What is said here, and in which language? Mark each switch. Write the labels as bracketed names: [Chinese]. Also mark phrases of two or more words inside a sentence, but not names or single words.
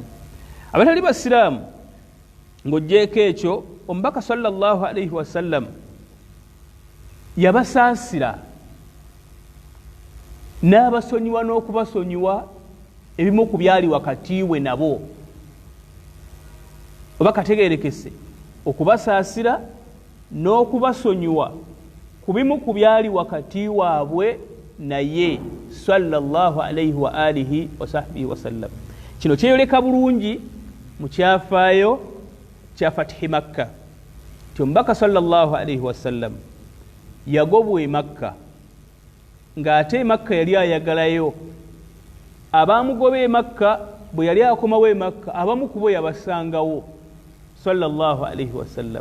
[Ganda] Abatali basiraamu ng'oggyeko ekyo, omubaka [Arabic] صلى الله عليه وسلم [Ganda] yabasaasira n'abasonyiwa n'okubasonyiwa ebimu ku byali wakati we nabo. Oba kategeerekese, okubasaasira n'okubasonyiwa ku bimu ku byali wakati waabwe naye [Arabic] صلى الله عليه وعلى آله وصحبه وسلم. [Ganda] Kino kyeyoleka bulungi mu kyafaayo kya Fatihi Makka, ti omubaka [Arabic] صلى الله عليه وسلم [Ganda] yagobwa e Makka, ng'ate Makka yali ayagalayo. Abaamugoba e Makka bwe yali akomawo e Makka, abamu ku bo yabasangawo [Arabic] صلى الله عليه وسلم.